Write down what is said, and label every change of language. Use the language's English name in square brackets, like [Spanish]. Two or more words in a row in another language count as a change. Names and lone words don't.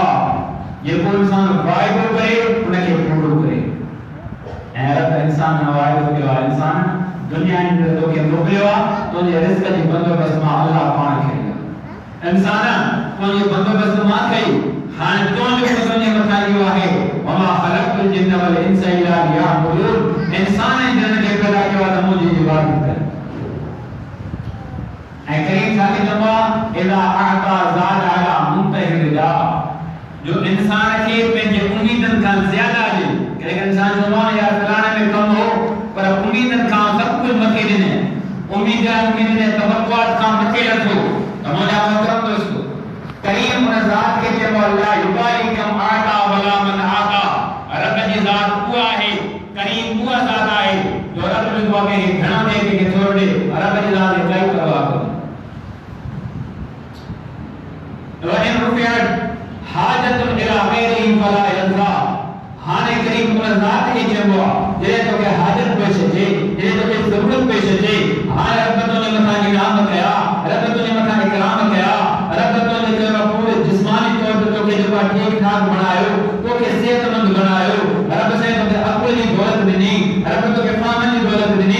[Sindhi] जेको इंसान वाइदो करे उनखे पूरो करे। ऐं रब इंसान न वाइदो कयो आहे, इंसान दुनिया जे अंदरि तोखे मोकिलियो आहे, तुंहिंजे रिज़्क़ जी बंदोबस्त मां अल्लाह पाण खे। इंसान तुंहिंजे बंदोबस्त मां कई, हाणे तुंहिंजे मथां इहो आहे [Arabic] وما خلقت الجن والإنس إلا ليعبدون. [Sindhi] इंसान ऐं जिन खे पैदा कयो आहे त मुंहिंजी इबादत करे। ऐं करीम छा खे चइबो आहे? [Arabic] إذا أعطى زاد على منتهى الرجاء. [Sindhi] जो इंसान खे पंहिंजे उम्मीदनि खां ज़्यादा ॾे। कॾहिं इंसान चवंदो आहे यार फलाणे में कमु हो पर उम्मीदनि खां सभु कुझु मथे ॾिने, उम्मीद ने तवक्कुआत खां मथे रखो। त मुंहिंजा मोहतरम दोस्तो करीम उन ज़ात खे चइबो आहे [Arabic] لا يبالي كم أعطى ولا من أعطى. [Sindhi] रब जी ज़ात उहा आहे, करीम उहा ज़ात आहे जो रब जो आहे घणो ॾे कंहिंखे थोरो ॾे, रब जी ज़ात जी काई परवाह कोन्हे। [Arabic] وإن رفعت حاجة إلى غيره فلا يرضى. [Sindhi] हाणे करीम उन ज़ात खे चइबो आहे जॾहिं तोखे हाजत पेश अचे, जॾहिं तोखे ज़रूरत पेश अचे, हाणे रब तुंहिंजे मथां इनाम कया, रब तुंहिंजे मथां इकराम कया, रब तुंहिंजे पूरे जिस्मानी तौर ते तोखे जेको ठीक ठाक बणायो, तोखे सेहतमंद बणायो, रब से तोखे अक़ल जी दौलत ॾिनी, रब तोखे फ़हम जी दौलत ॾिनी।